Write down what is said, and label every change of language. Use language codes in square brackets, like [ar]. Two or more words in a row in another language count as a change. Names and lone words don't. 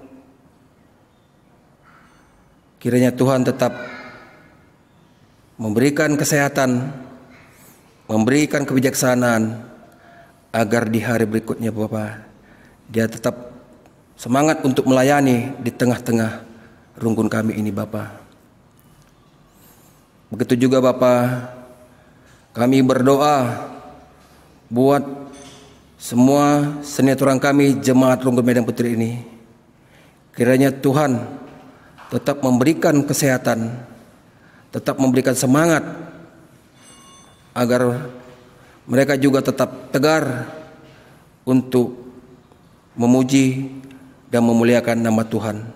[id] Kiranya Tuhan tetap memberikan kesehatan, memberikan kebijaksanaan, agar di hari berikutnya Bapa, dia tetap semangat untuk melayani di tengah-tengah rungkun kami ini Bapa. Begitu juga Bapa, kami berdoa buat semua senetorang kami jemaat Rungkun Medan Putri ini. Kiranya Tuhan tetap memberikan kesehatan, tetap memberikan semangat, agar mereka juga tetap tegar untuk memuji dan memuliakan nama Tuhan.